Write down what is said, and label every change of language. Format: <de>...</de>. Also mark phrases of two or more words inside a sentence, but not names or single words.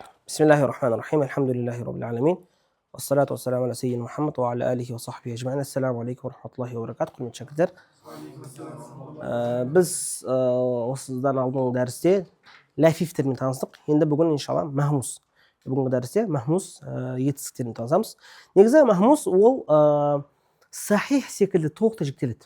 <ar>بسم الله الرحمن الرحيم الحمد لله رب العالمين والصلاة والسلام على سيدنا محمد وعلى آله وصحبه أجمعين. السلام عليكم ورحمة الله وبركاته.</ar> <kk>Құрметті шәкірттер, біз осыдан алдыңғы дәрісте ләфифтермен таныстық. Енді бүгін иншалла махмус. Бүгінгі дәрісте махмус етістіктермен танысамыз. Негізі махмус ол сахих секілді толықтай жіктеледі.</kk>